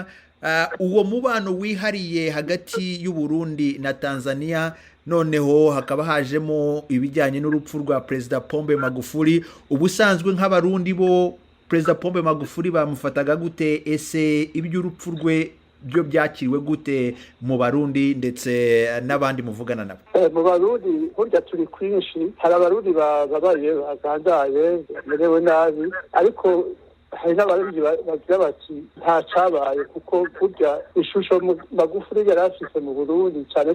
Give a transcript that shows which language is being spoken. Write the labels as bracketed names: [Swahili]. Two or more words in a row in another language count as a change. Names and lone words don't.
[Kinyarwanda] Uwo mubano wihariye hagati y'u Burundi na Tanzania, noneho hakaba hajemo ibijyanye n'urupfu rwa Perezida Pombe Magufuli. Ubusanzwe nk'abarundi bo Perezida Pombe Magufuli bamufataga gute? Ese iby'urupfu rwe byo byakiriwe gute mu Barundi ndetse n'abandi muvugana nabo? [Rundi] Mu Barundi burya turi kwinshi, hari abarundi babaye bagandaye bamerewe nabi, ariko hari n'abarundi bagira bati nta cabaye, kuko burya ishusho Magufuli yari afise mu Burundi, cyane